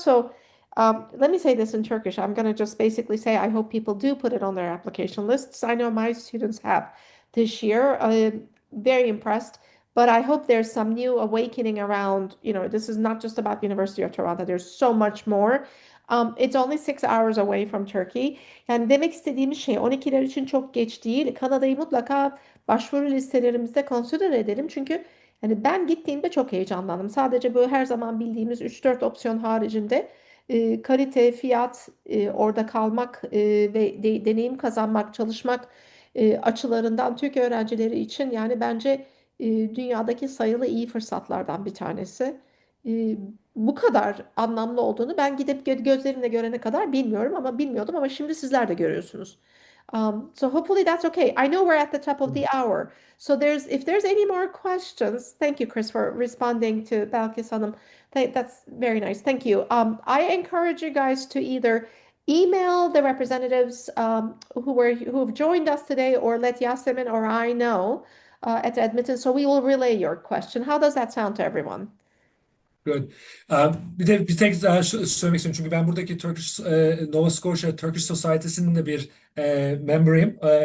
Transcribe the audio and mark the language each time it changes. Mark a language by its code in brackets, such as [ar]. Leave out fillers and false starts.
[en] So let me say this in Turkish. I'm going to just basically say I hope people do put it on their application lists. I know my students have this year. Very impressed. But I hope there's some new awakening around, this is not just about University of Toronto. There's so much more. It's only 6 hours away from Turkey. [tr] Yani demek istediğim şey 12'ler için çok geç değil. Kanada'yı mutlaka başvuru listelerimizde consider edelim. Çünkü yani ben gittiğimde çok heyecanlandım. Sadece bu her zaman bildiğimiz 3-4 opsiyon haricinde kalite, fiyat, orada kalmak ve deneyim kazanmak, çalışmak açılarından Türk öğrencileri için yani bence dünyadaki sayılı iyi fırsatlardan bir tanesi. E, Bu kadar anlamlı olduğunu ben gidip gözlerimle görene kadar bilmiyordum ama şimdi sizler de görüyorsunuz. [en] So hopefully that's okay. I know we're at the top of the hour. So if there's any more questions, thank you, Chris, for responding to Belkis Hanım. That's very nice. Thank you. I encourage you guys to either email the representatives who have joined us today, or let Yasemin or I know at admittance, so we will relay your question. How does that sound to everyone? Good. [tr] Bir tek daha söylemek istiyorum çünkü ben buradaki Nova Scotia Turkish Society'sinin de bir member'ıyım.